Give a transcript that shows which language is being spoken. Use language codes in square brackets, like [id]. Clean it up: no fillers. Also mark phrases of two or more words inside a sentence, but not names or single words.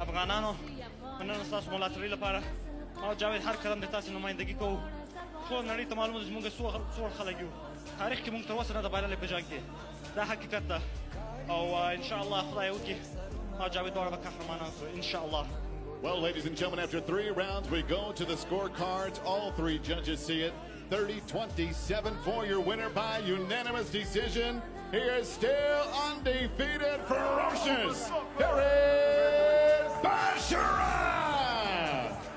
[ps] افغانانو مننه ستاسو ملاتړۍ لپاره او جاوید هر قدم د تاسو نمایندګي کوو ټول نړۍ ته معلومه ده چې موږ څومره خلک یو تاریخ کې موږ تر اوسه نه ده بایللی په جنګ کې دا حقیقت ده او انشاءالله خدای وکړي او جاوید دواړه به قهرمانان کړو انشاءالله. [en] Well, ladies and gentlemen, after 3 rounds, we go to the scorecards. All 3 judges see it. 30-27 for your winner by unanimous decision. He is still undefeated, ferocious. Here is Basharat!